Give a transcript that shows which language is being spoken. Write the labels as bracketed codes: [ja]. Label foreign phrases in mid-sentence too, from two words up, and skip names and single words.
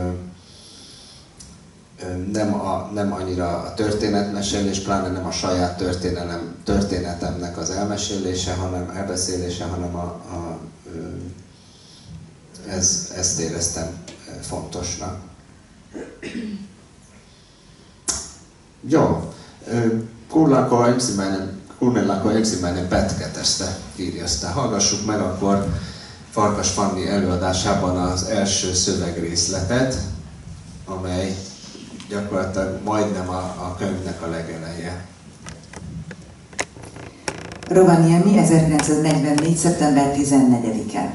[hu] nem annyira a történetmesélés, pláne nem a saját történetemnek az elmesélése, hanem elbeszélése, hanem ezt éreztem fontosnak. [fi] Joo, kuunnellaanko ensimmäinen pätkä tästä kirjasta? [hu] Hallgassuk meg akkor Farkas Fanni előadásában az első szövegrészletet, amely gyakorlatilag majdnem a könyvnek a legeleje. Rovaniemi, 1944. szeptember 14-e.